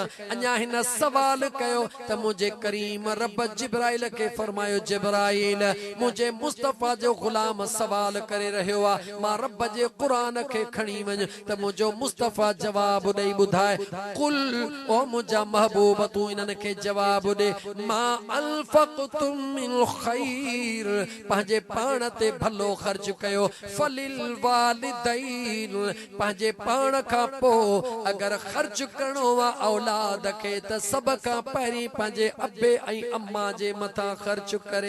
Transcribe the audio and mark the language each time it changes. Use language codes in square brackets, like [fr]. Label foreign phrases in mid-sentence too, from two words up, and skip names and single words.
[sd] अञा हिन सवाल कयो त मुंहिंजे करीम रब जिब्राइल खे फरमायो जिब्राइल मुझे मुस्तफा जो गुलाम सवाल करे रहियो आ। मां रब जे कुरान खे खणी वञ त मुंहिंजो मुस्तफा जवाब ॾेई ॿुधाए कुल ओ मुंहिंजा महबूब तूं इन्हनि खे जवाब ॾे [ar] ما أنفقتم من خير [sd] पंहिंजे पाण ते भलो ख़र्च कयो [ar] فللوالدين [sd] पंहिंजे पाण खां पोइ अगर ख़र्च करणो आहे औलाद खे त सभ खां पहिरीं पंहिंजे अब्बे ऐं अम्मा जे मथां ख़र्च करे।